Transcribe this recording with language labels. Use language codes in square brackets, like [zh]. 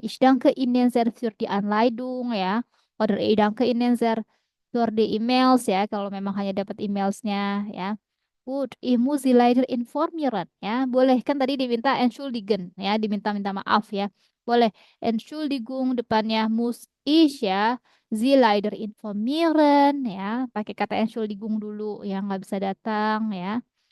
[de] Ich danke Ihnen sehr für die Anleitung ya. Oder ich danke Ihnen sehr für die E-Mails ya. [id] Kalau memang hanya dapat emailsnya ya. [de] Gut, ich muss Sie leider informieren [id] ya. Boleh kan tadi diminta entschuldigen ya, diminta-minta maaf ya. Boleh Entschuldigung depannya muss ich ya. [de] Sie leider informieren [id] ya. Pakai kata Entschuldigung dulu yang nggak bisa datang ya.